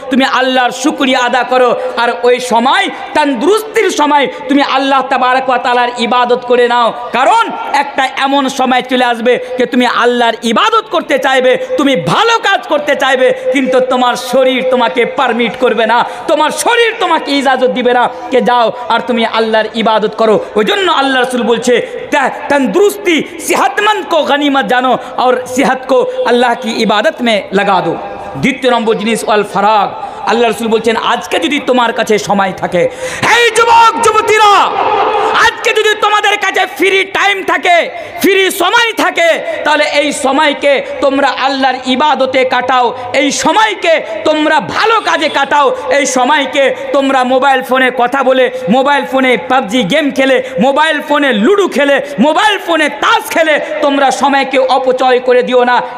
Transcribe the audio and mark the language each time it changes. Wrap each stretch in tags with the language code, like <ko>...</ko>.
<bn>তুমি আল্লাহর শুকরিয়া আদা করো, আর ওই সময় তন্দুরুস্তির সময় তুমি আল্লাহ তাবারক ওয়া তাআলার ইবাদত করে নাও। কারণ একটা এমন সময় চলে আসবে যে তুমি আল্লাহর ইবাদত করতে চাইবে, তুমি ভালো কাজ করতে চাইবে, কিন্তু তোমার শরীর তোমাকে পারমিট করবে না, তোমার শরীর তোমাকে</bn> <hi>इजाजत दिबे ना कि जाओ और तुम अल्लाहर इबादत करो।</hi> <bn>ওই জন্য আল্লাহ রাসূল বলছে</bn> <hi>तंदुरुस्ती सेहतमंद को गनीमत जानो और सेहत को अल्लाह की इबादत में लगा दो।</hi> <bn>দ্বিতীয় নম্বর জিনিস আল ফারাগ। আল্লাহ রাসূল বলছেন আজকে যদি তোমার কাছে সময় থাকে, এই যুবক যুবতীরা, আজকে যদি তোমাদের কাছে ফ্রি টাইম থাকে, ফ্রি সময় থাকে, তাহলে এই সময়কে তোমরা আল্লাহর ইবাদতে কাটাও, এই সময়কে তোমরা ভালো কাজে কাটাও, এই সময়কে তোমরা মোবাইল ফোনে কথা বলে, মোবাইল ফোনে পাবজি গেম খেলে, মোবাইল ফোনে লুডো খেলে, মোবাইল ফোনে তাস খেলে তোমরা সময়কে অপচয় করে দিও না।</bn>